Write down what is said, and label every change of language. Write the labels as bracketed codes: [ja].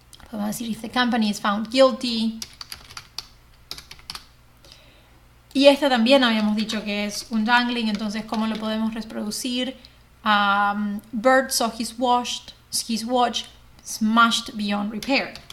[es] Podemos decir [en] if the company is found guilty. [es] Y esta también habíamos dicho que es un dangling, entonces ¿cómo lo podemos reproducir? [en] Bert saw his watch smashed beyond repair.